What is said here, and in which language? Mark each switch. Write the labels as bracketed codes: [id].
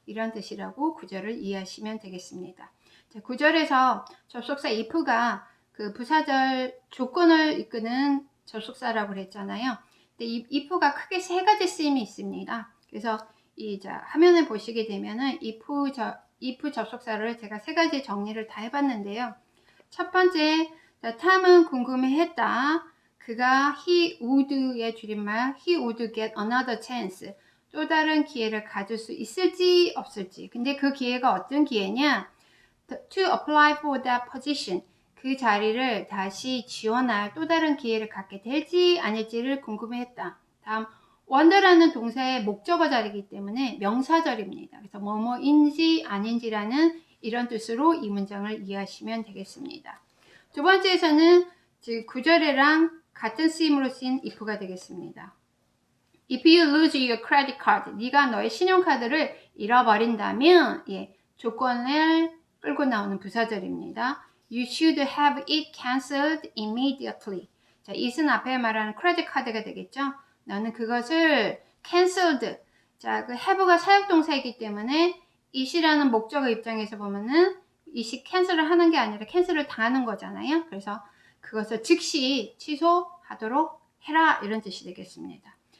[ko] 이런 뜻이라고 구절을 이해하시면 되겠습니다. 자, 구절에서 접속사 if가 그 부사절 조건을 이끄는 접속사라고 그랬잖아요. 근데 이 if가 크게 세 가지 쓰임이 있습니다. 그래서 화면을 보시게 되면은 if 접속사를 제가 세 가지 정리를 다 해봤는데요. 첫 번째, 탐은 궁금해했다. 그가 [en] he would의 줄임말 he would get another chance. [ko] 또 다른 기회를 가질 수 있을지 없을지. 근데 그 기회가 어떤 기회냐? [en] To apply for that position. [ko] 그 자리를 다시 지원할 또 다른 기회를 갖게 될지 아닐지를 궁금해했다. 다음, wonder라는 동사의 목적어 자리이기 때문에 명사절입니다. 그래서 뭐뭐인지 아닌지라는 이런 뜻으로 이 문장을 이해하시면 되겠습니다. 두 번째에서는 즉 구절에랑 같은 쓰임으로 쓰인 if가 되겠습니다. [en] If you lose your credit card, [ko] 네가 너의 신용카드를 잃어버린다면 조건을 끌고 나오는 부사절입니다. [en] You should have it cancelled immediately. [ko] 자, it은 앞에 말하는 크레딧 카드가 되겠죠. 너는 그것을 cancelled. 자, 그 have가 사역동사이기 때문에 it이라는 목적어 입장에서 보면은 it이 캔슬을 하는 게 아니라 캔슬을 당하는 거잖아요. 그래서 그것을 즉시 취소하도록 해라 이런 뜻이 되겠습니다.